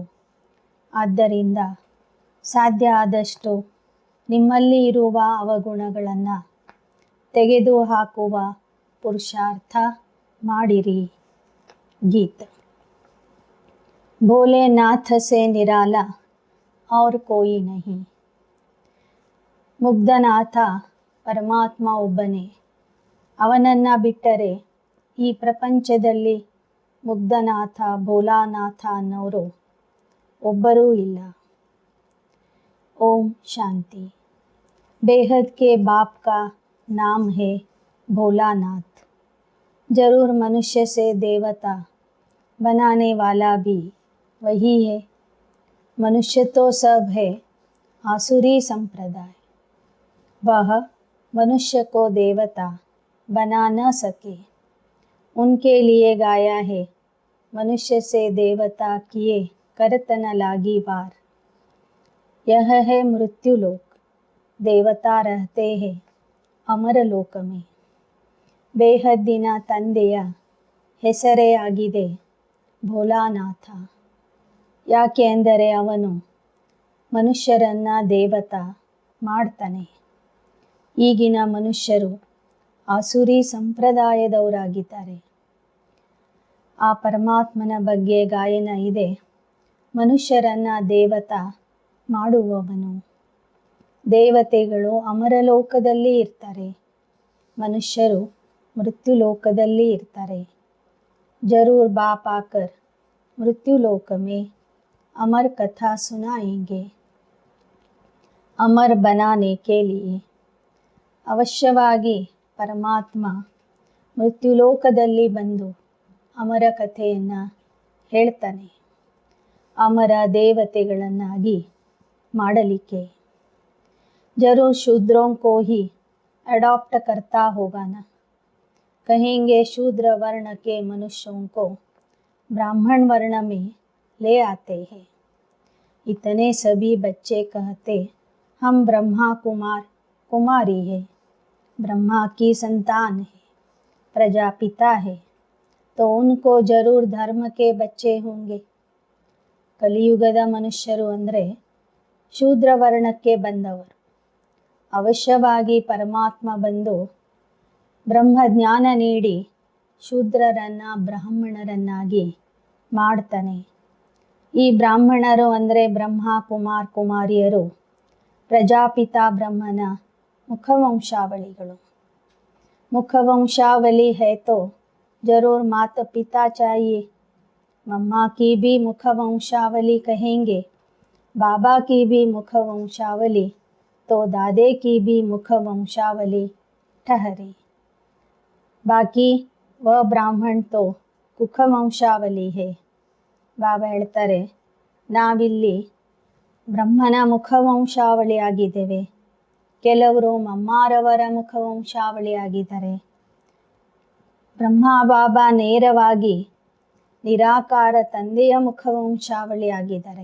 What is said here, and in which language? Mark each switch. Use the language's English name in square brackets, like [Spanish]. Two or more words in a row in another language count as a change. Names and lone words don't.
[Kannada] ಆದ್ದರಿಂದ ಸಾಧ್ಯ ಆದಷ್ಟು ನಿಮ್ಮಲ್ಲಿ ಇರುವ ಅವಗುಣಗಳನ್ನು ತೆಗೆದುಹಾಕುವ ಪುರುಷಾರ್ಥ ಮಾಡಿರಿ. [Hindi] ಗೀತ. भोलेनाथ से निराला और कोई नहीं. [Kannada] ಮುಗ್ಧನಾಥ ಪರಮಾತ್ಮ ಒಬ್ಬನೇ. ಅವನನ್ನು ಬಿಟ್ಟರೆ ಈ ಪ್ರಪಂಚದಲ್ಲಿ ಮುಗ್ಧನಾಥ ಭೋಲಾನಾಥ ಅನ್ನೋರು ಒಬ್ಬರೂ ಇಲ್ಲ. ಓಂ ಶಾಂತಿ. [Hindi] बेहद के बाप का नाम है भोलानाथ। जरूर मनुष्य से देवता बनाने वाला भी वही है। मनुष्य तो सब है आसुरी संप्रदाय। वह मनुष्य को देवता बना न सके, उनके लिए गाया है मनुष्य से देवता किए करत न लागी वार। यह है मृत्युलोक, देवता रहते हैं अमर लोक में. [Kannada] ಬೇಹದ್ದಿನ ತಂದೆಯ ಹೆಸರೇ ಆಗಿದೆ ಭೋಲಾನಾಥ. ಯಾಕೆ ಅಂದರೆ ಅವನು ಮನುಷ್ಯರನ್ನು ದೇವತಾ ಮಾಡ್ತಾನೆ. ಈಗಿನ ಮನುಷ್ಯರು ಆಸುರಿ ಸಂಪ್ರದಾಯದವರಾಗಿದ್ದಾರೆ. ಆ ಪರಮಾತ್ಮನ ಬಗ್ಗೆ ಗಾಯನ ಇದೆ, ಮನುಷ್ಯರನ್ನು ದೇವತಾ ಮಾಡುವವನು. ದೇವತೆಗಳು ಅಮರಲೋಕದಲ್ಲಿ ಇರ್ತಾರೆ, ಮನುಷ್ಯರು ಮೃತ್ಯುಲೋಕದಲ್ಲಿ ಇರ್ತಾರೆ. [Hindi] जरूर बाप आकर मृत्युलोक में अमर कथा सुनाएंगे। अमर बनाने के लिए [Kannada] ಅವಶ್ಯವಾಗಿ ಪರಮಾತ್ಮ ಮೃತ್ಯುಲೋಕದಲ್ಲಿ ಬಂದು ಅಮರ ಕಥೆಯನ್ನು ಹೇಳ್ತಾನೆ. ಅಮರ ದೇವತೆಗಳನ್ನಾಗಿ ಮಾಡಲಿಕ್ಕೆ. [Hindi] जरूर शूद्रों को ही अडॉप्ट करता होगा ना। कहेंगे शूद्र वर्ण के मनुष्यों को ब्राह्मण वर्ण में ले आते हैं। इतने सभी बच्चे कहते हम ब्रह्मा कुमार कुमारी है, ब्रह्मा की संतान है, प्रजापिता है, तो उनको जरूर धर्म के बच्चे होंगे। [Kannada] ಕಲಿಯುಗದ ಮನುಷ್ಯರು ಅಂದರೆ ಶೂದ್ರ ವರ್ಣಕ್ಕೆ ಬಂದವರು. ಅವಶ್ಯವಾಗಿ ಪರಮಾತ್ಮ ಬಂದು ಬ್ರಹ್ಮಜ್ಞಾನ ನೀಡಿ ಶೂದ್ರರನ್ನು ಬ್ರಾಹ್ಮಣರನ್ನಾಗಿ ಮಾಡ್ತಾನೆ. ಈ ಬ್ರಾಹ್ಮಣರು ಅಂದರೆ ಬ್ರಹ್ಮ ಕುಮಾರ್ ಕುಮಾರಿಯರು ಪ್ರಜಾಪಿತಾ ಬ್ರಹ್ಮನ ಮುಖವಂಶಾವಳಿಗಳು. [Hindi] मुखवंशावली है तो जरूर माता पिता चाहिए। मम्मा की भी मुखवंशावली कहेंगे, बाबा की भी मुखवंशावली, तो दादे की भी मुखवंशावली ठहरी। बाकी वह ब्राह्मण तो कुखವಂಶಾವಲಿ है। [Kannada] ಬಾಬಾ ಹೇಳ್ತಾರೆ, ನಾವಿಲ್ಲಿ ಬ್ರಹ್ಮನ ಮುಖವಂಶಾವಳಿಯಾಗಿದ್ದೇವೆ. ಕೆಲವರು ಮಮ್ಮಾರವರ ಮುಖವಂಶಾವಳಿಯಾಗಿದ್ದಾರೆ. ಬ್ರಹ್ಮ ಬಾಬಾ ನೇರವಾಗಿ ನಿರಾಕಾರ ತಂದೆಯ ಮುಖವಂಶಾವಳಿಯಾಗಿದ್ದಾರೆ.